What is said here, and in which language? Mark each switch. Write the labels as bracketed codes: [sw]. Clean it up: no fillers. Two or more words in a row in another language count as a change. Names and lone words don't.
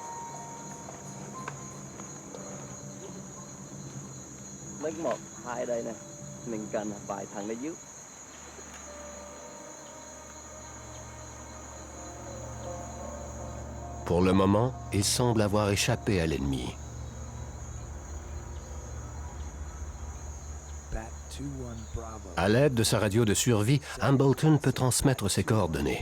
[vi] Mấy 1, 2 đây nè. Mình cần vài thằng ở dưới. [fr] Pour le moment, il semble avoir échappé à l'ennemi. À l'aide de sa radio de survie, Hambleton peut transmettre ses coordonnées.